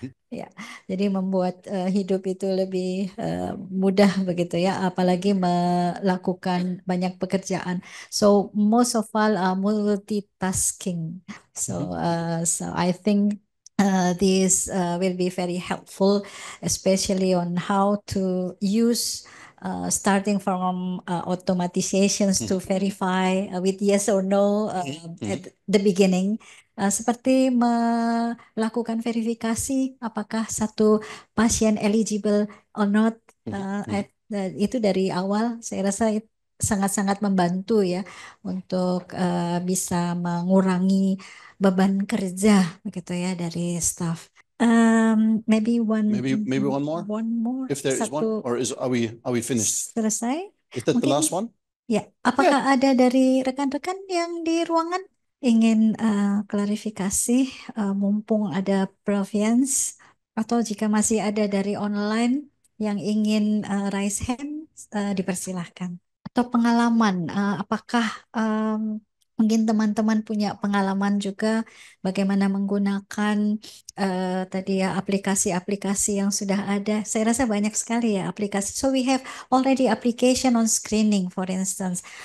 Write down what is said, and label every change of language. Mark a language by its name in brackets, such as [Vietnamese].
[Indonesian] Ya, jadi membuat hidup itu lebih mudah begitu ya, apalagi melakukan banyak pekerjaan. [English] So most of all multitasking. So I think this will be very helpful, especially on how to use starting from automatizations to verify with yes or no at the beginning. [Indonesian] Seperti melakukan verifikasi apakah satu pasien [English] eligible or not, [Indonesian] itu dari awal saya rasa sangat-sangat membantu ya untuk bisa mengurangi beban kerja begitu ya dari staff. [English] Maybe one more. One more. If there is one, or are we finished? [Indonesian] Selesai? [English] Is that the [Indonesian] Mungkin [English] last one? [Indonesian] ya, apakah ada dari rekan-rekan yang di ruangan ingin klarifikasi, mumpung ada Prof Jens, atau jika masih ada dari online yang ingin [English] raise hand, [Indonesian] dipersilahkan. Atau pengalaman, apakah mungkin teman-teman punya pengalaman juga bagaimana menggunakan tadi ya aplikasi-aplikasi yang sudah ada. Saya rasa banyak sekali ya aplikasi. [English] So we have already application on screening, for instance.